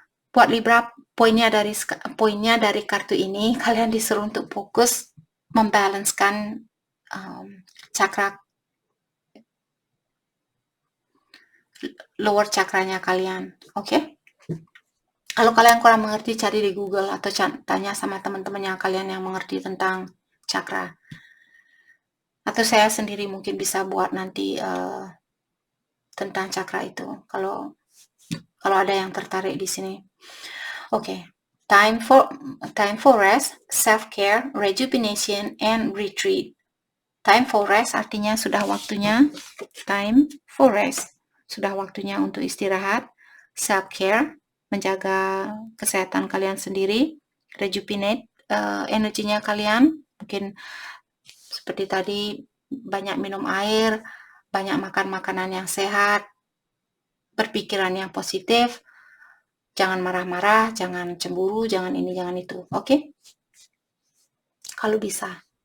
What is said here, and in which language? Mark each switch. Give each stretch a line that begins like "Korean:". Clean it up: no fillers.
Indonesian: Buat Libra, poinnya dari kartu ini, kalian disuruh untuk fokus membalanskan cakra lower cakranya kalian. Oke? Kalau kalian kurang mengerti, cari di Google atau tanya sama teman-teman yang kalian yang mengerti tentang cakra. Atau saya sendiri mungkin bisa buat nanti tentang cakra itu. Kalau ada yang tertarik di sini. Oke.
English: Time for rest, self-care, rejuvenation, and retreat. Time for rest
Indonesian: artinya sudah waktunya. Time for rest. Sudah waktunya untuk istirahat. Self-care, menjaga kesehatan kalian sendiri. Rejuvenate, energinya kalian. Mungkin seperti tadi, banyak minum air, banyak makan makanan yang sehat, berpikiran yang positif, jangan marah-marah, jangan cemburu, jangan ini, jangan itu. Oke? Kalau bisa.